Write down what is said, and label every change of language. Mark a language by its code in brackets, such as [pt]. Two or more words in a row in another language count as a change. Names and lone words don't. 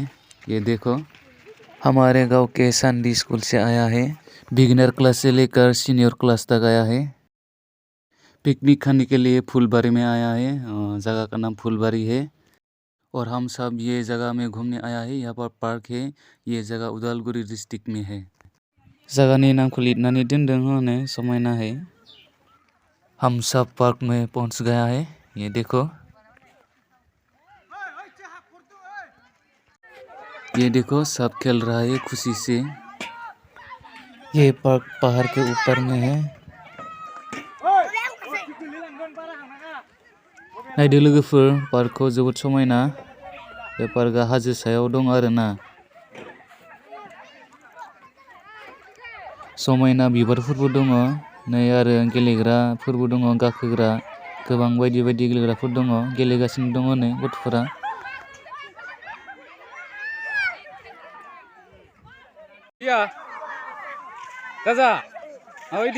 [hi] ये देखो, हमारे गांव के [en] Sunday school [hi] से आया है। [en] beginner class [hi] से लेकर [en] senior class [hi] तक आया है। पिकनिक खाने के लिए फुलवारी में आया है। जगह का नाम फुलवारी है और हम सब ये जगह में घूमने आया है। यहाँ पर पार्क है। ये जगह उदालगुरी डिस्ट्रिक्ट में है। [brx] जगहनि नामखौ लिरनानै दोनदों होनो समायना है। [hi] हम सब पार्क में पहुंच गया है। ये देखो, ये देखो सब खेल रहा है खुशी से। ये पार्क पहाड़ के ऊपर में है। [brx] नायदो लोगोफोर, पार्कखौ जोबोद समायना। बे पार्कआ हाजो सायाव दं आरोना। समायना बिबारफोरबो दङ। नै आरो गेलेग्राफोरबो दङ, गाखोग्रा गोबां बायदि बायदि गेलेग्राफोर दङ। गेलेगासिनो दङ नै गथ'फोरा। [id] Iya, Gaza, apa ini?